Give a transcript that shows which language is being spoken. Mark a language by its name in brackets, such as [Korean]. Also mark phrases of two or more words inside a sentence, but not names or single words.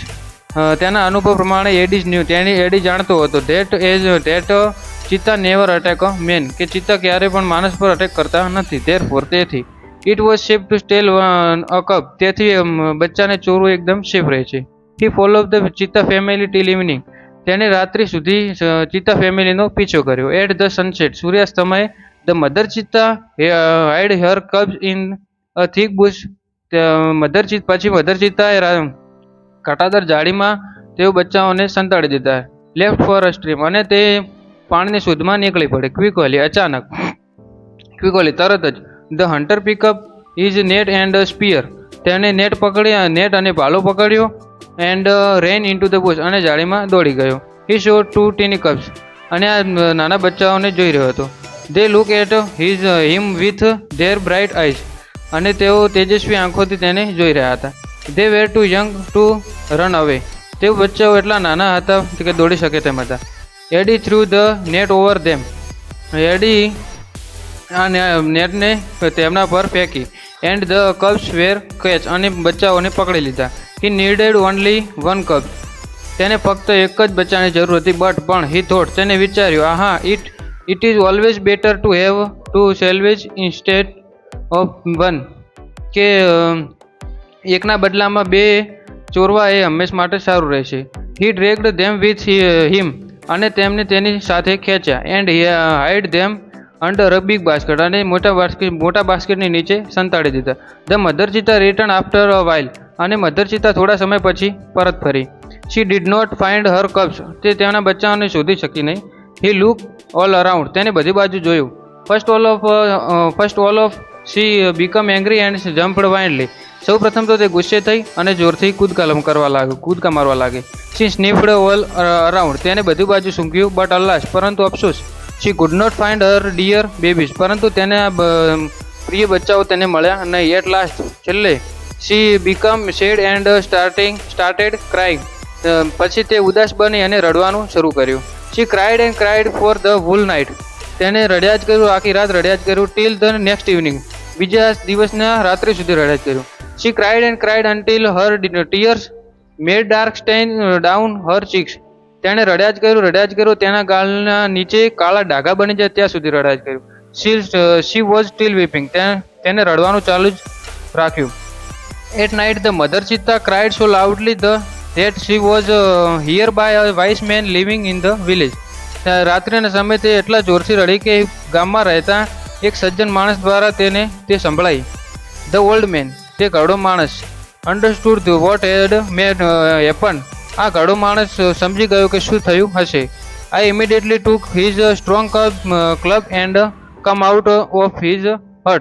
[Gujarati] તેના અનુભવ પ્રમાણે એડી જાણતો હતો [English] that cheetah never attack a man, [Gujarati] કે ચિત્તા ક્યારે પણ માણસ પર અટેક કરતા નથી. [English] તેથી it was safe to steal a cub. [Gujarati] તેથી બચ્ચાને ચોરવું એકદમ સેફ રહે છે. [English] he follow the cheetah family till evening. [Gujarati] તેને રાત્રિ સુધી ચિત્તા ફેમિલીનો પીછો કર્યો. [English] at the sunset. [Gujarati] સૂર્યાસ્ત સમયે [English] The mother cheetah hid her cubs in a thick bush. [Gujarati] પછી મધર ચિત્તાએ કાંટાદાર ઝાડીમાં તેઓ બચ્ચાઓને સંતાડી દીધા. [English] left for a stream. [Gujarati] અને તે પાણીની શોધમાં નીકળી પડે. ક્વિકલી તરત જ. [English] the hunter picked up his net and spear. [Gujarati] તેણે નેટ અને ભાલો પકડ્યો. [English] and ran into the bush. [Gujarati] અને ઝાડીમાં દોડી ગયો. [English] he saw two tiny cubs. [Gujarati] અને આ નાના બચ્ચાઓને જોઈ રહ્યો હતો. [English] They look at him with their bright eyes. [Gujarati] અને તેઓ તેજસ્વી આંખોથી તેને જોઈ રહ્યા હતા. [English] They were too young to run away. [Gujarati] તેઓ બચ્ચાઓ એટલા નાના હતા કે દોડી શકે તેમ હતા. [English] Eddie threw the net over them. [Gujarati] એડી આ નેટને તેમના પર ફેંકી. [English] And the cubs were catch. [Gujarati] અને બચ્ચાઓને પકડી લીધા. [English] He needed only one cub. [Gujarati] તેને ફક્ત એક જ બચ્ચાની જરૂર હતી. પણ [English] he thought. [Gujarati] તેને વિચાર્યું, આહા, [English] It is always better to have two salvage instead of one. [Gujarati] કે એકના બદલામાં બે ચોરવા એ હંમેશ માટે સારું રહેશે. [English] He dragged them with him. [Gujarati] અને તેમને તેની સાથે ખેંચ્યા. [English] And he hid them under a big basket. [Gujarati] અને મોટા બાસ્કેટની નીચે સંતાડી દીધા. [English] The mother cheetah returned after a while. [Gujarati] અને મધર ચિત્તા થોડા સમય પછી પરત ફરી. [English] She did not find her cubs. [Gujarati] તે તેના બચ્ચાઓને શોધી શકી નહીં. [English] He looked all around. [Gujarati] તેને બધી બાજુ જોયું. [English] First all of she became angry and jumped wildly. [Gujarati] સૌ પ્રથમ તો તે ગુસ્સે થઈ અને જોરથી કૂદકા મારવા લાગી. [English] She sniffed all around. [Gujarati] તેને બધી બાજુ સૂંઘ્યું. [English] But alas, [Gujarati] પરંતુ અફસોસ, [English] she could not find her dear babies. [Gujarati] પરંતુ તેના પ્રિય બચ્ચાઓ તેને મળ્યા નહીં. [English] At last, છેલ્લે, she became sad and started crying. [Gujarati] પછી તે ઉદાસ બની અને રડવાનું શરૂ કર્યું. [English] She cried and cried for the whole night. [Gujarati] તેને રડ્યા જ કર્યું, આખી રાત રડ્યા જ કર્યું. [English] Till the next evening. [Gujarati] બીજા દિવસના રાત્રે સુધી રડ્યા જ કર્યું. [English] She cried and cried until her tears made dark stain down her cheeks. [Gujarati] તેણે રડ્યા જ કર્યું, તેના ગાલના નીચે કાળા ડાઘા બની જાય ત્યાં સુધી રડ્યા જ કર્યું. [English] she was still weeping. [Gujarati] તેને રડવાનું ચાલુ જ રાખ્યું. [English] at night the mother cheetah cried so loudly that she was here by a wise man living in the village. [Gujarati] રાત્રિના સમયે તે એટલા જોરથી રડી કે ગામમાં રહેતા એક સજ્જન માણસ દ્વારા તેને તે સંભળાઈ. [English] the old man. [Gujarati] તે ઘરડો માણસ [English] understood what had made happen. [Gujarati] આ ઘરડો માણસ સમજી ગયો કે શું થયું હશે. [English] I immediately took his strong club and come out of his hut.